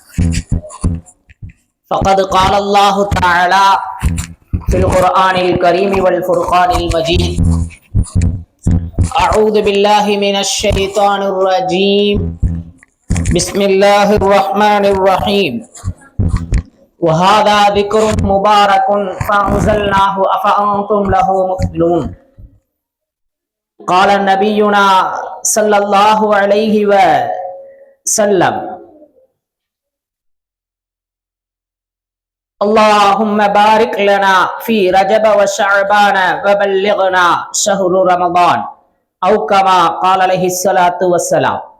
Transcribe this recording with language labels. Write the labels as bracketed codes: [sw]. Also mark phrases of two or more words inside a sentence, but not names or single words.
[ar] فقد قال الله تعالى في القرآن الكريم والفرقان المجيد. أعوذ بالله من الشيطان الرجيم. بسم الله الرحمن الرحيم. وهذا ذكر مبارك فأنزلناه أفأنتم له مؤمنون. قال نبينا صلى الله عليه وسلم اللهم بارك لنا في رجب وشعبان وبلغنا شهر رمضان أو كما قال عليه الصلاة والسلام.